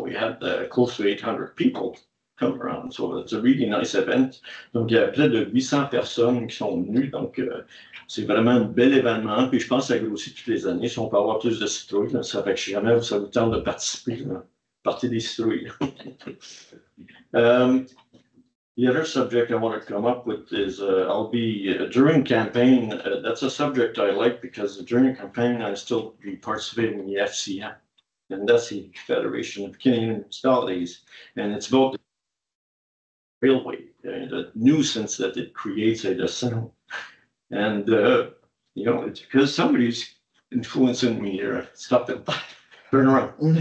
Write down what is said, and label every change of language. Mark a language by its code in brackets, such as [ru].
[en] We had close to 800 people come around, so it's a really nice event. [fr] Donc, il y a près de 800 personnes qui sont venues, donc c'est vraiment un bel événement. Puis, je pense que ça grossit toutes les années. Si on peut avoir plus de citrouilles, là, ça fait que si jamais ça vous tente de participer, là, partez des citrouilles. [en] The other subject I want to come up with is I'll be during campaign. That's a subject I like because during campaign I still be participating in the FCM, and that's the Federation of Canadian Municipalities, and it's about the railway, the nuisance that it creates at the sound, and you know, it's because somebody's influencing me here. Stop it. Turn around.